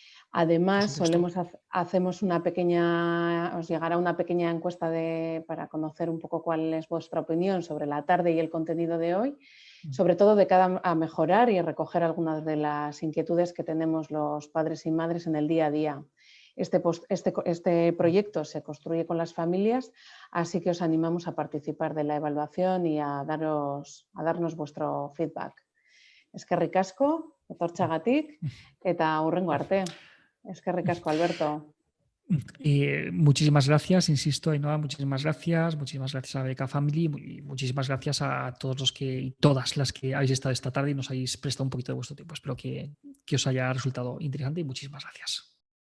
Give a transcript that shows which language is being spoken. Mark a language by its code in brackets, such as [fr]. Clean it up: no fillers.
[es] Además, hacemos os llegará una pequeña encuesta para conocer un poco cuál es vuestra opinión sobre la tarde y el contenido de hoy, sobre todo de cara a mejorar y recoger algunas de las inquietudes que tenemos los padres y madres en el día a día. Este proyecto se construye con las familias, así que os animamos a participar de la evaluación y a darnos vuestro feedback. [eu] Eskerrik asko, etortxagatik, eta hurrengo arte. Eskerrik asko, Alberto. [es] Muchísimas gracias, insisto, Ainhoa, muchísimas gracias a BBK Family y muchísimas gracias a todos los y todas las que habéis estado esta tarde y nos habéis prestado un poquito de vuestro tiempo. Espero que os haya resultado interesante y muchísimas gracias.